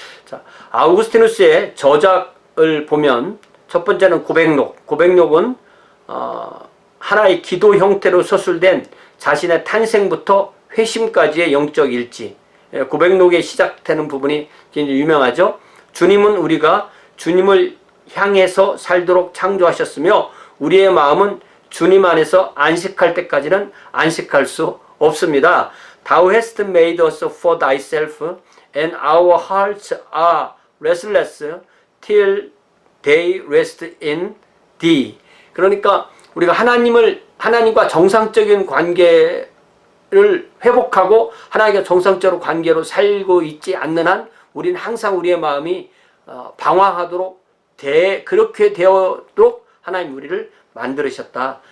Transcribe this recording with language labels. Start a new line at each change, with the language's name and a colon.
Korean: 자, 아우구스티누스의 저작을 보면 첫 번째는 고백록은 하나의 기도 형태로 서술된 자신의 탄생부터 회심까지의 영적 일지. 고백록에 시작되는 부분이 굉장히 유명하죠. 주님은 우리가 주님을 향해서 살도록 창조하셨으며 우리의 마음은 주님 안에서 안식할 때까지는 안식할 수 없습니다.
English: Thou hast made us for thyself, and our hearts are restless till they rest in thee.
Korean: 그러니까 우리가 하나님과 정상적인 관계를 회복하고 하나님과 정상적으로 관계로 살고 있지 않는 한 우리는 항상 우리의 마음이 방황하도록 그렇게 되도록 하나님 우리를 만들으셨다.